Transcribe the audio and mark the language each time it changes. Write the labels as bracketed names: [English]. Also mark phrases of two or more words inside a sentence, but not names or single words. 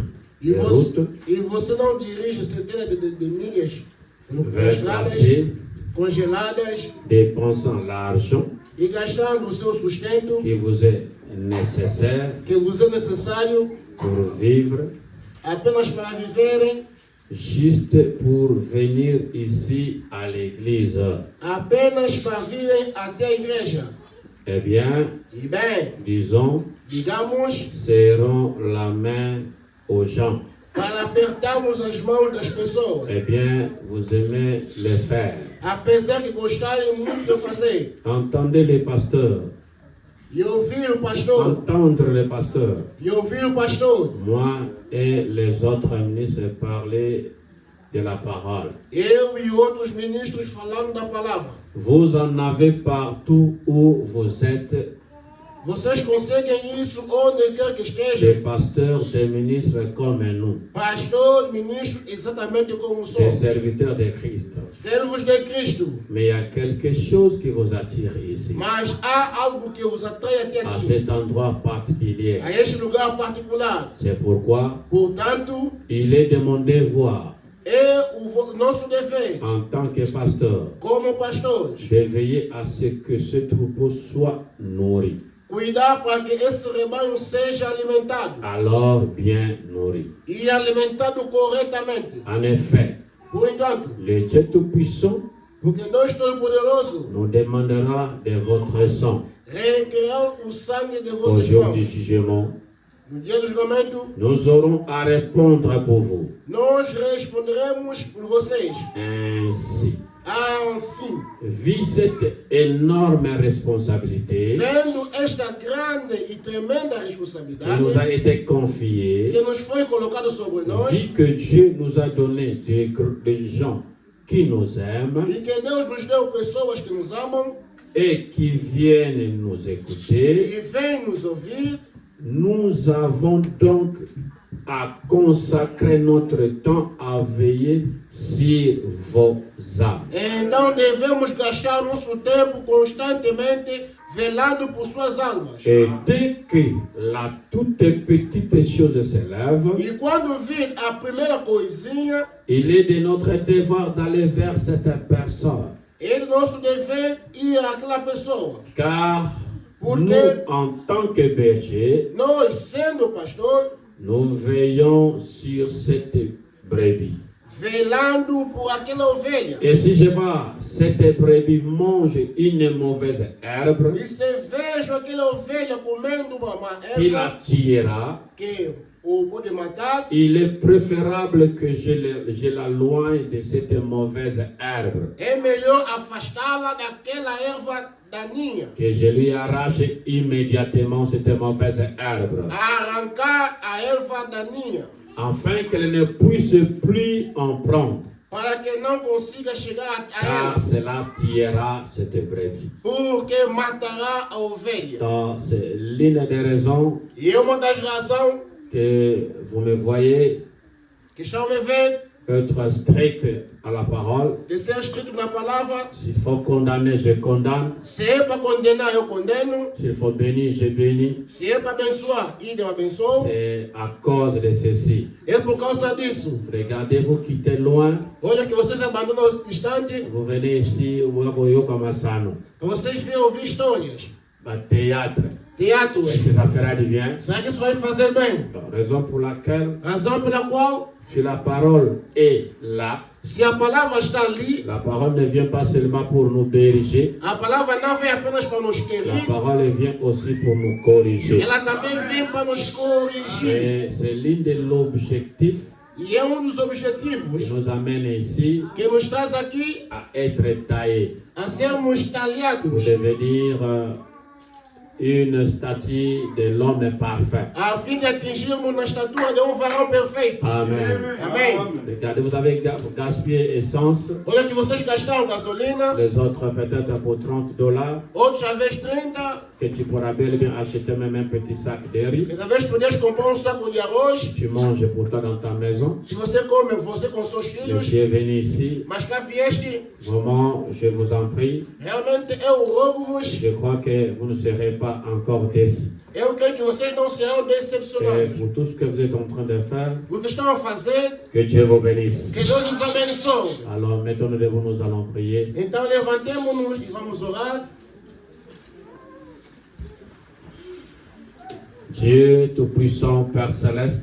[Portuguese] E [French] de route [Portuguese] você não dirige centenas de milhas pelas [French] vers [Portuguese] estradas [French] passer, [Portuguese] congeladas [French] dépensant l'argent [Portuguese] e gastando o seu sustento [French] qui vous est nécessaire [Portuguese] que vos é necessário [French] pour vivre, [Portuguese] apenas para viverem, [French] juste pour venir ici à l'église. [Portuguese] apenas para virem até a igreja. [French] Eh bien, [Portuguese] E bem, [French] disons, [Portuguese] digamos, [French] serrons la main aux gens. [Portuguese] para apertarmos as mãos das pessoas, [French] Eh bien, vous aimez le faire. [Portuguese] apesar de gostarem muito de fazer. [French] Entendez les pasteurs. [Portuguese] E ouvir o pastor, [French] Entendre les pasteurs. [Portuguese] e ouvir o pastor, [French] Moi et les autres ministres parler de la parole. [Portuguese] eu e outros ministros falando da palavra. [French] Vous en avez partout où vous êtes, [Portuguese] Vocês conseguem isso onde quer que [French] des [Portuguese] estejam. [French] pasteurs, des ministres comme nous, [Portuguese] Pastor, ministro, exatamente como [French] des [Portuguese] somos. [French] serviteurs de Christ. [Portuguese] Servos de Cristo. [French] Mais il y a quelque chose qui vous attire ici, [Portuguese] Mas há algo que vos atrai até à aqui, [French] cet endroit particulier. [Portuguese] a este lugar particular. [French] C'est pourquoi [Portuguese] Portanto, [French] il est de mon devoir, [Portuguese] é o nosso dever, [French] en tant que pasteur, [Portuguese] como pastores, [French] de veiller à ce que ce troupeau soit nourri. [Portuguese] cuidar para que esse rebanho seja alimentado. [French] Alors bien nourri. [Portuguese] E alimentado corretamente. [French] En effet, [Portuguese] Por enquanto, [French] le Dieu Tout-Puissant [Portuguese] porque Deus Todo-Poderoso [French] nous demandera de votre sang [Portuguese] requerá o sangue de [French] au [Portuguese] vocês [French] jour [Portuguese] irmãos. [French] du jugement. [Portuguese] No dia do julgamento, [French] Nous aurons à répondre pour vous. [Portuguese] nós responderemos por vocês. [French] Ainsi, [Portuguese] Assim, [French] vu cette énorme responsabilité [Portuguese] vendo esta grande e tremenda [French] qui [Portuguese] responsabilidade [French] nous a été [Portuguese] que [French] confiée, [Portuguese] nos foi colocada sobre nós [French] vu que Dieu nous a donné des gens qui nous aiment [Portuguese] e que Deus nos deu pessoas que nos amam [French] et qui viennent nous écouter, [Portuguese] e vêm nos ouvir, [French] nous avons donc à consacrer notre temps à veiller sur vos âmes. [Portuguese] então devemos gastar nosso tempo constantemente velando por suas almas. [French] Et dès que la toute petite chose s'élève, [Portuguese] E quando vir a primeira coisinha, [French] il est de notre devoir d'aller vers cette personne. [Portuguese] é do nosso dever ir àquela pessoa. [French] Car Pour nous, [Portuguese] que- [French] en tant que bergers, [Portuguese] Nós, sendo pastor, [French] nous veillons sur cette brebis. [Portuguese] velando por aquela ovelha. [French] Et si je vois cette brebis mange une mauvaise herbe, [Portuguese] E se vejo aquela ovelha comendo uma [French] qui la [Portuguese] erva [French] tuera, [Portuguese] que o pode matar, [French] il est préférable que je la loigne de cette mauvaise herbe, [Portuguese] é melhor afastá-la daquela erva daninha. [French] que je lui arrache immédiatement cette mauvaise herbe, [Portuguese] Arrancar a erva daninha, [French] afin qu'elle ne puisse plus en prendre, [Portuguese] para que não consiga chegar a [French] car [Portuguese] ela, [French] cela tuera cette brebis. [Portuguese] porque matará a ovelha. [French] Donc, c'est l'une des raisons [Portuguese] E é uma das razões [French] que vous me voyez [Portuguese] que estão a me ver [French] être strict à la parole. [Portuguese] de ser escrito na palavra. [French] S'il faut condamner, je condamne. [Portuguese] Se é para condenar, eu condeno. [French] S'il faut bénir, je bénis. [Portuguese] Se é para abençoar, eu abençoo. [French] C'est à cause de ceci. [Portuguese] É por causa disso. [French] Regardez, vous quittez loin, [Portuguese] Olha que vocês abandonam distante, [French] vous venez ici, vous comme ça, [Portuguese] vocês vêm ouvir histórias, [French] théâtre. [Portuguese] teatros. [French] Est-ce que ça fera du bien? [Portuguese] Será que isso vai fazer bem? [French] Donc, raison pour laquelle, [Portuguese] Razão pela qual, [French] si la parole est là, [Portuguese] se a palavra está ali, [French] la parole ne vient pas seulement pour nous diriger, [Portuguese] a palavra não vem apenas para nos [French] la [Portuguese] querer, [French] parole vient aussi pour nous corriger. [Portuguese] ela também vem para nos corrigir. [French] Et c'est l'une de l'objectif [Portuguese] E é um dos [French] qui [Portuguese] objetivos [French] nous amène ici [Portuguese] que nos traz aqui [French] à être taillés. [Portuguese] a sermos [French] Vous [Portuguese] talhados. [French] devez dire, une statue de l'homme parfait. [Portuguese] a fim de atingirmos na estatura de varão perfeito. [French] Amen. [Portuguese] Amém. [French] Regardez, vous avez gaspillé essence. [Portuguese] Olha que vocês gastaram gasolina, [French] Les autres peut-être pour $30. [Portuguese] outros talvez 30, [French] Que tu pourras bel et bien acheter même un petit sac de riz. [Portuguese] que talvez poderes comprar saco de arroz. [French] Tu manges pour toi dans ta maison. [Portuguese] Se você come, você com seus [French] Mais [Portuguese] filhos, [French] tu es venu ici. [Portuguese] mas cá vieste, [French] Vraiment, je vous en prie. [Portuguese] realmente eu rogo-vos, [French] Je crois que vous ne serez pas encore déçus. [Portuguese] eu creio que vocês não serão [French] Et [Portuguese] decepcionados. [French] pour tout ce que vous êtes en train de faire, [Portuguese] O que estão a fazer, [French] que Dieu vous bénisse. [Portuguese] que Deus nos abençoe. [French] Alors, mettons-nous debout, nous allons prier. [Portuguese] Então levantemos-nos e vamos orar. [French] Dieu Tout-Puissant, Père Céleste,